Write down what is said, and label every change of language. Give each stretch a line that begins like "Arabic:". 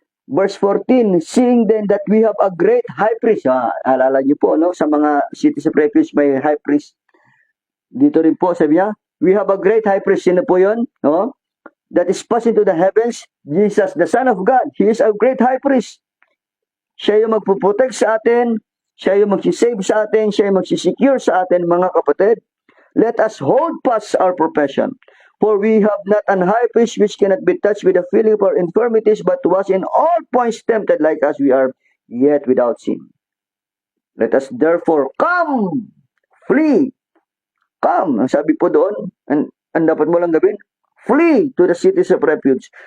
English: Verse 14, seeing then that we have a great high priest.
Filipino: Alala nyo po, sa mga cities of refuge may high priest. Dito rin po, sabi niya,
English: we have a great high priest.
Filipino: Sino po yun?
English: That is passed into the heavens. Jesus, the Son of God. He is a great high priest.
Filipino: Siya yung magpuprotect sa atin. Siya yung magsisave sa atin. Siya yung magsisecure sa atin, mga kapatid.
English: Let us hold fast our profession. For we have not an high priest which cannot be touched with the feeling of our infirmities, but was in all points tempted like as we are, yet without sin. Let us therefore come, flee, come.
Filipino: Ang sabi po doon, ang dapat mo lang gawin,
English: flee to the cities of refuge.